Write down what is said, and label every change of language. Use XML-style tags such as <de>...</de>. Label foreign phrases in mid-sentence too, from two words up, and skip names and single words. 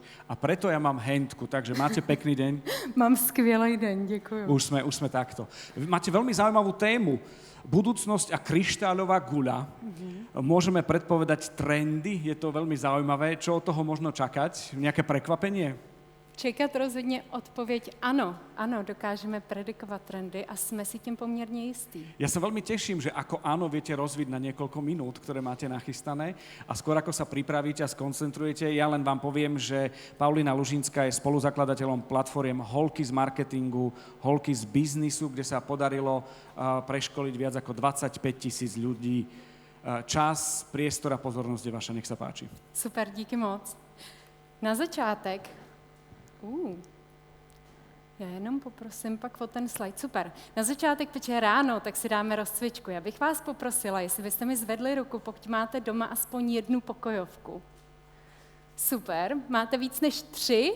<sk>A preto ja mám handku, takže máte pekný deň?</sk> <cs>Mám skvělý den, děkuji.</cs> <sk>Už sme takto. Máte veľmi zaujímavú tému. Budúcnosť a kryštáľová guľa. Môžeme predpovedať trendy, je to veľmi zaujímavé. Čo od toho možno čakať? Nejaké prekvapenie?</sk> <cs>Čekat rozhodně odpověď ano. Ano, dokážeme predikovat trendy a jsme si tím poměrně jistí.</cs> <sk>Ja sa veľmi teším, že ako áno viete rozviť na niekoľko minút, ktoré máte nachystané a skôr ako sa pripravíte a skoncentrujete, ja len vám poviem, že Paulina Lužinská je spoluzakladateľom platformiem Holky z marketingu, Holky z biznisu, kde sa podarilo preškoliť viac ako 25 000 ľudí. Čas, priestor a pozornosť je vaša, nech sa páči.</sk> <cs>Super, díky moc. Na začátek já jenom poprosím pak o ten slide. Super. Na začátek, protože ráno, tak si dáme rozcvičku. Já bych vás poprosila, jestli byste mi zvedli ruku, pokud máte doma aspoň 1 pokojovku. Super. Máte víc než 3?</cs>